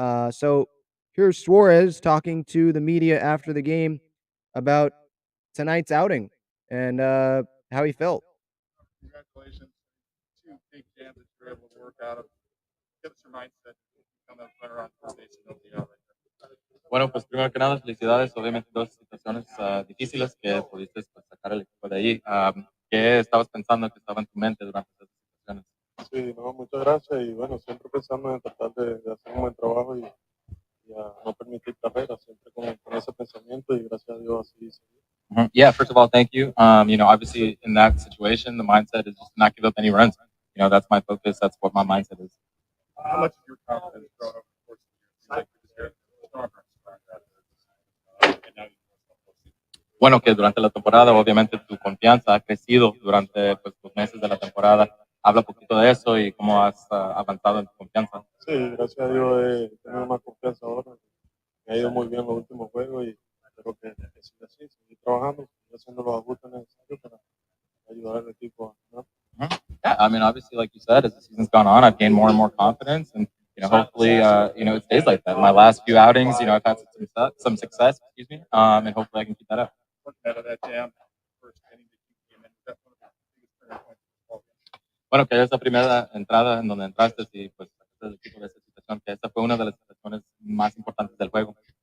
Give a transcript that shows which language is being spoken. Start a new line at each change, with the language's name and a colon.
English: So here's Suarez talking to the media after the game about tonight's outing and how he felt. Congratulations. 2 big jams that you were able to work out of. Give us your mindset. Become a player on third base and nobody out right there.
Spanish: Bueno, pues primero que nada, felicidades. Obviamente, dos situaciones difíciles que pudiste pues, sacar el equipo de ahí. ¿Qué estabas pensando que estaba en tu mente durante esas situaciones? Sí, no, muchas gracias. Y bueno, siempre pensando en tratar de hacer un buen trabajo y a no permitir carreras, siempre con ese pensamiento y gracias a Dios así se dio.
English: Yeah, first of all, thank you. You know, obviously in that situation, the mindset is just to not give up any runs. You know, that's my focus. That's what my mindset is. How much is your confidence grown over the course of the year? It seems like you're just stronger and stronger. And now
Spanish: Bueno, que durante la temporada, obviamente, tu confianza ha crecido durante pues, los meses de la temporada. Habla un poquito de eso y cómo has avanzado en tu confianza. Sí, gracias a Dios he tenido más confianza ahora. Me ha ido muy bien los últimos juegos y espero que siga así, seguir trabajando, seguir haciendo los ajustes necesarios para ayudar al equipo a ganar.
English: Yeah, I mean, obviously, like you said, as the season's gone on, I've gained more and more confidence, and you know, hopefully, you know, it stays like that. My last few outings, you know, I've had some success, excuse me, and hopefully, I can keep that up. Out of that jam, first inning that you came in, that's one of the biggest turning points of the ball game.
Spanish: Bueno, que esa primera entrada en donde entraste y pues sacaste el equipo de esa situación, que esa fue una de las situaciones más importantes del juego.